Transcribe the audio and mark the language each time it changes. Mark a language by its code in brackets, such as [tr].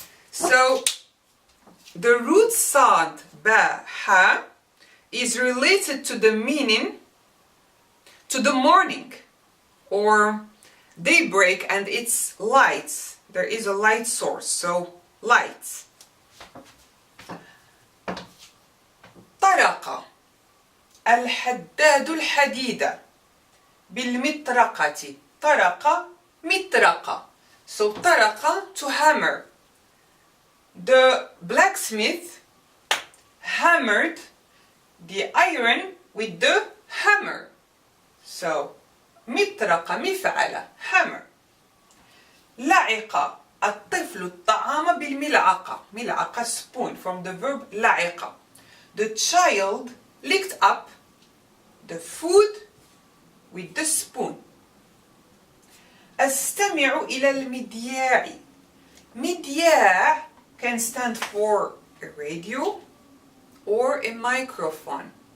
[en] So, the root sad, ba, ha, is related to the meaning, to the morning, or daybreak and its lights. There is a light source. So, light. [ar] طرق الحداد الحديد بالمطرقة. طرق مطرقة. [en] So طرق to hammer. The blacksmith hammered the iron with the hammer. [ar] So مطرقة مفعلة hammer. لعق الطفل الطعام بالملعقة. [en] ملعقة spoon from the verb لعق. The child licked up the food with the spoon. [ar] أستمع إلى المذياع. [en] مذياع can stand for a radio or a microphone.